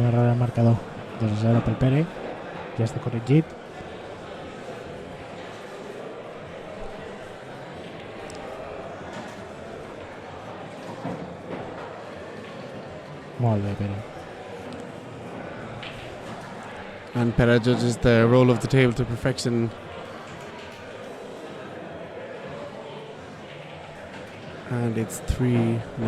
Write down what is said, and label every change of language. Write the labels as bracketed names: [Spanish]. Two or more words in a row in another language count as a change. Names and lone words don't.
[Catalan] narrar el marcador 2-0 pel Pere, ja està corregit. Molt bé, Pere. [English] And Pera judges the roll of the table to perfection. And it's 3-0.